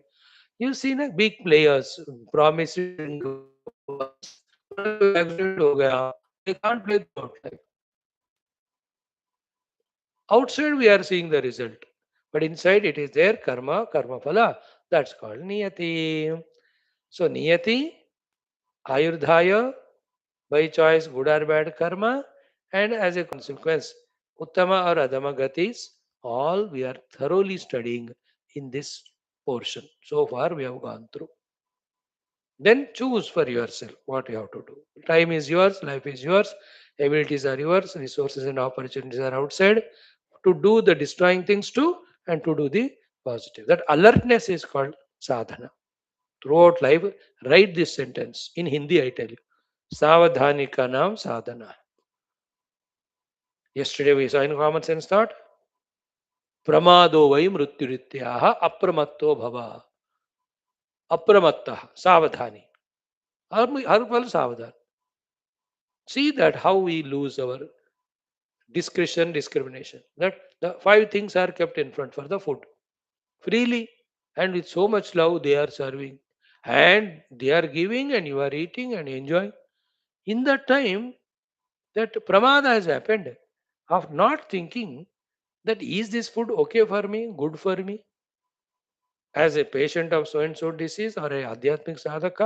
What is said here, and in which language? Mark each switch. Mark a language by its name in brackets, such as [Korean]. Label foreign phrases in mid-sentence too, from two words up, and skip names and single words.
[English] You see na big players promising once, accident [Hindi] ho gaya, [English] they can't play throughout life. Outside we are seeing the result, but inside it is there [Hindi] karma phala. [English] That's called niyati. So [Hindi] niyati, ayurdhaya, [English] by choice good or bad karma, and as a consequence uttama or adama gatis, all we are thoroughly studying in this portion. So far we have gone through. Then choose for yourself what you have to do. Time is yours, life is yours, abilities are yours, resources and opportunities are outside to do the destroying things too and to do the positive. That alertness is called sadhana. Throughout life, write this sentence in Hindi, I tell you. [Hindi] Savadhani ka naam sadhana. [English] Yesterday we saw in common sense thought. [Sanskrit] Pramado vai mrutyurityaha apramatto bhava. [Hindi] Apramatta, savadhani. Har pal savadhan. [English] See that how we lose our discretion, discrimination. That the five things are kept in front for the food. Freely and with so much love they are serving. And they are giving and you are eating and enjoying. In that time, that pramada has happened of not thinking that is this food okay for me, good for me, as a patient of so and so disease or a [Hindi] adhyatmic sadhaka.